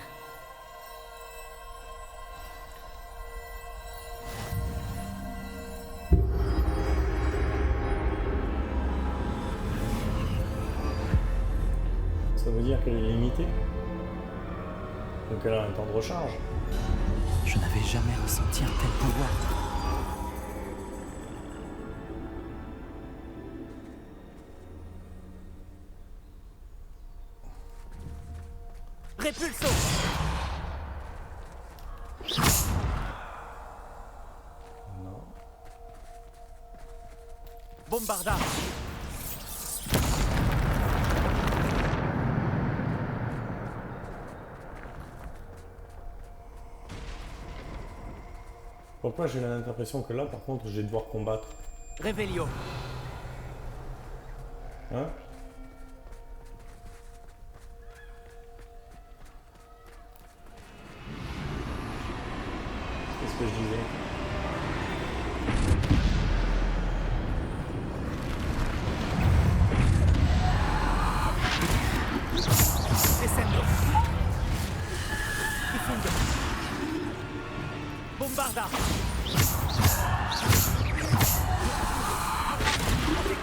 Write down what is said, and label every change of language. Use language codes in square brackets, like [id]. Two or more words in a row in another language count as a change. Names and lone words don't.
[fr] Ça veut dire qu'elle est limitée. Donc elle a un temps de recharge. Je n'avais jamais ressenti un tel pouvoir. Répulso! Non. Bombarda! Pourquoi j'ai l'impression que là, par contre, je vais devoir combattre. Revelio! Hein? Qu'est-ce que je disais? Descendo! Difundo! Bombarda! Protego!